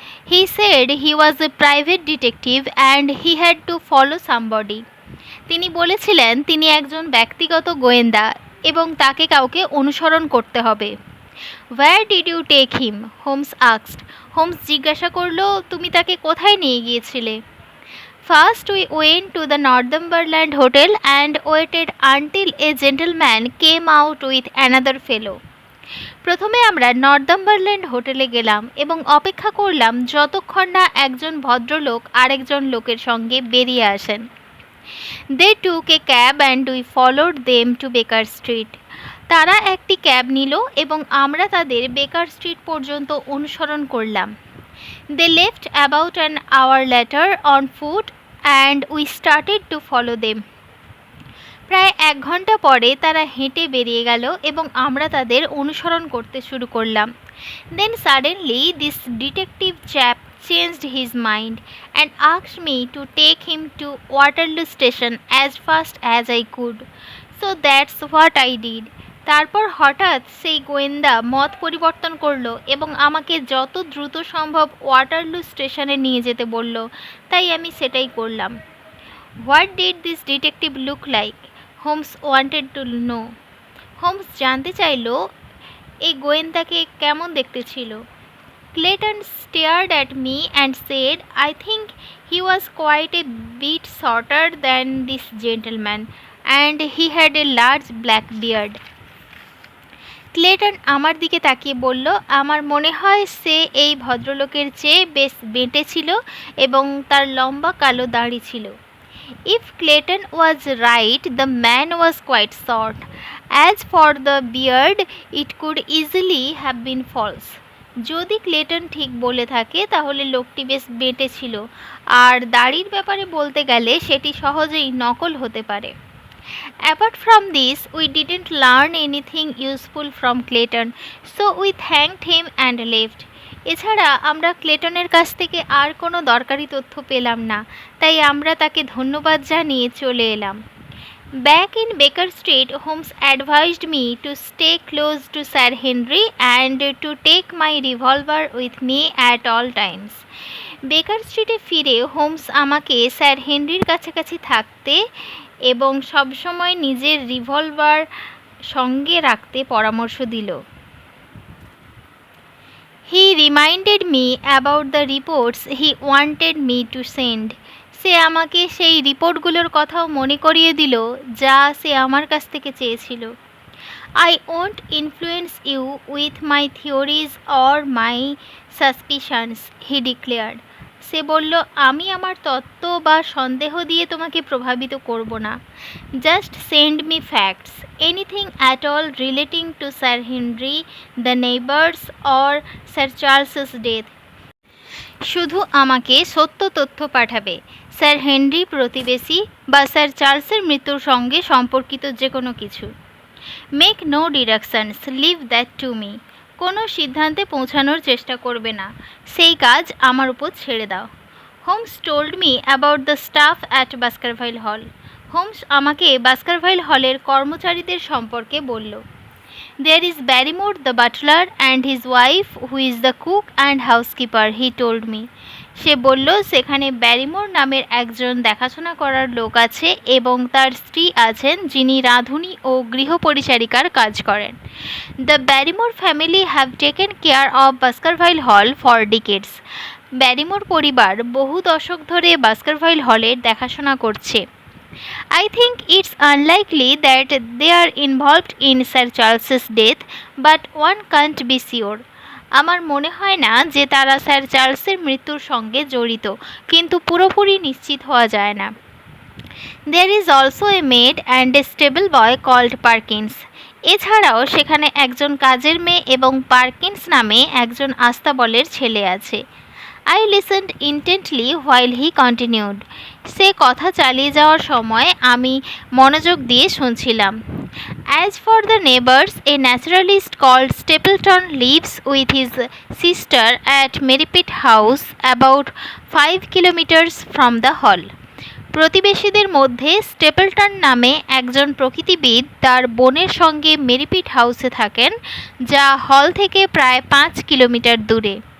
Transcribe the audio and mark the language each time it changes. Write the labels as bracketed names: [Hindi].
[English] He said he was a private detective and he had to follow somebody. [Bangla] তিনি বলেছিলেন তিনি একজন ব্যক্তিগত গোয়েন্দা এবং তাকে কাউকে অনুসরণ করতে হবে। [English] Where did you take him? Holmes asked. [Bangla] Holmes জিজ্ঞাসা করল, তুমি তাকে কোথায় নিয়ে গিয়েছিলে? [English] First, we went to the Northumberland Hotel and waited until a gentleman came out with another fellow. [Bangla] প্রথমে আমরা নর্দাম্বারল্যান্ড হোটেলে গেলাম এবং অপেক্ষা করলাম যতক্ষণ না একজন ভদ্রলোক আরেকজন লোকের সঙ্গে বেরিয়ে আসেন। [English] They took a cab and we followed them to Baker Street. [Bangla] তারা একটি ক্যাব নিল এবং আমরা তাদের বেকার স্ট্রিট পর্যন্ত অনুসরণ করলাম। [English] They left about an hour later on foot and we started to follow them. [Bangla] প্রায় 1 ঘন্টা পরে তারা হেঁটে বেরিয়ে গেল এবং আমরা তাদের অনুসরণ করতে শুরু করলাম। [English] Then suddenly this detective chap changed his mind and asked me to take him to Waterloo station as fast as I could. So that's what I did. [Bangla] তারপর হঠাৎ সেই গোয়েন্দা মত পরিবর্তন করলো এবং আমাকে যত দ্রুত সম্ভব ওয়াটারলু স্টেশনে নিয়ে যেতে বলল, তাই আমি সেটাই করলাম। [English] What did this detective look like? Holmes wanted to know. [Bangla] Holmes জানতে চাইল এই গোয়েন্দাকে কেমন দেখতে ছিল। [English] Clayton stared at me and said, I think he was quite a bit shorter than this gentleman, and he had a large black beard. [Bangla] Clayton আমার দিকে তাকিয়ে বলল, আমার মনে হয় সে এই ভদ্রলোকের চেয়ে বেশ বেঁটে ছিল এবং তার লম্বা কালো দাড়ি ছিল। [English] If Clayton was right, the man was quite short. As for the beard, it could easily have been false. [Bangla] যদি ক্লেটন ঠিক বলে থাকে তাহলে লোকটি বেশ বেঁটে ছিল, আর দাড়ির ব্যাপারে বলতে গেলে সেটি সহজেই নকল হতে পারে। [English] Apart from this, we didn't learn anything useful from Clayton, so we thanked him and left. [Bangla] এছাড়া আমরা ক্লেটনের কাছ থেকে আর কোনো দরকারি তথ্য পেলাম না, তাই আমরা তাকে ধন্যবাদ জানিয়ে চলে এলাম। [English] Back in Baker Street, Holmes advised me to stay close to Sir Henry and to take my revolver with me at all times. [Bangla] বেকার স্ট্রিটে ফিরে হোমস আমাকে স্যার হেনরির কাছাকাছি থাকতে এবং সবসময় নিজের রিভলভার সঙ্গে রাখতে পরামর্শ দিল। [English] He reminded me about the reports he wanted me to send. [Bangla] সে আমাকে সেই রিপোর্টগুলোর কথাও মনে করিয়ে দিল যা সে আমার কাছ থেকে চেয়েছিল। [English] I won't influence you with my theories or my suspicions, he declared. [Bangla] সে বলল, আমি আমার তত্ত্ব বা সন্দেহ দিয়ে তোমাকে প্রভাবিত করব না। [English] Just send me facts, anything at all relating to sir Henry, the neighbours or sir Charles's death. [Bangla] শুধু আমাকে সত্য তথ্য পাঠাবে, স্যার হেনরি প্রতিবেশী বা স্যার চার্লসের মৃত্যুর সঙ্গে সম্পর্কিত যে কোনো কিছু। [English] Make no deductions, leave that to me. [Bangla] কোনো সিদ্ধান্তে পৌঁছানোর চেষ্টা করবে না, সেই কাজ আমার উপর ছেড়ে দাও। [English] Holmes told me about the stuff at Baskerville Hall. [Bangla] হোমস আমাকে বাস্কারভাইল হলের কর্মচারীদের সম্পর্কে বলল। [English] There is Barrymore the butler and his wife who is the cook and housekeeper, he told me. [Bangla] সে বলল, সেখানে ব্যারিমোর নামের একজন দেখাশোনা করার লোক আছে এবং তার স্ত্রী আছেন যিনি রাঁধুনি ও গৃহপরিচারিকার কাজ করেন। [English] The Barrymore family have taken care of Baskerville Hall for decades. [Bangla] Barrymore পরিবার বহু দশক ধরে বাস্কারভাইল হলের দেখাশোনা করছে। [English] I think it's unlikely that they are involved in Sir Charles's death, but one can't be sure. [Bangla] আমার মনে হয় না যে তারা স্যার চার্লসের মৃত্যুর সঙ্গে জড়িত, কিন্তু পুরোপুরি নিশ্চিত হওয়া যায় না। [English] There is also a maid and a stable boy called Perkins. [Bangla] এছাড়াও সেখানে একজন কাজের মেয়ে এবং পার্কিন্স নামে একজন আস্তাবলের ছেলে আছে। [English] I listened intently while he continued. [Bangla] সে কথা চালিয়ে যাওয়ার সময় আমি মনোযোগ দিয়ে শুনছিলাম। [English] As for the neighbors, a naturalist called Stapleton lives with his sister at Merripit House, about 5 kilometers from the hall. [Bangla] প্রতিবেশীদের মধ্যে স্টেপলটন নামে একজন প্রকৃতিবিদ তার বোনের সঙ্গে মেরিপিট হাউসে থাকেন, যা হল থেকে প্রায় 5 কিলোমিটার দূরে।